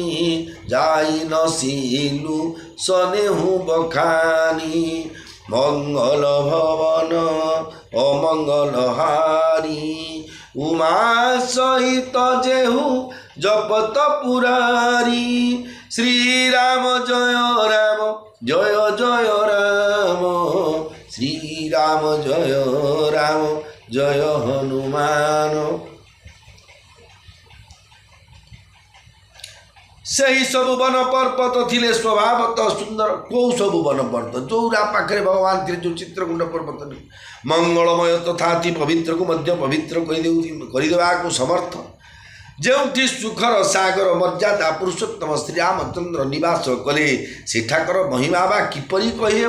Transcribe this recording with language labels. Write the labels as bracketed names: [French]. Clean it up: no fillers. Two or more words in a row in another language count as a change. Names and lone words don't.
[Awadhi] जाई नसिलु सनेहु बखानी मंगल भवन अमंगल हारी उमा सहित जेहु जपत पुरारी श्रीराम जय राम जय जय राम श्रीराम जय राम जय हनुमान। [Odia] ସେହି ସବୁ ବନ ପର୍ବତ ଥିଲେ ସ୍ୱଭାବତଃ ସୁନ୍ଦର। କେଉଁ ସବୁ ବନ ପର୍ବତ ଯେଉଁରା ପାଖରେ ଭଗବାନ ଥିଲେ, ଯେଉଁ ଚିତ୍ରକୁଣ୍ଡ ପର୍ବତ ମଙ୍ଗଳମୟ ତଥା ଅତି ପବିତ୍ରକୁ ମଧ୍ୟ ପବିତ୍ର କରିଦେବାକୁ ସମର୍ଥ, ଯେଉଁଠି ସୁଖର ସାଗର ମର୍ଯ୍ୟାଦା ପୁରୁଷୋତ୍ତମ ଶ୍ରୀରାମଚନ୍ଦ୍ର ନିବାସ କଲେ ସେଠାକାର ମହିମା ବା କିପରି କହିହେବ।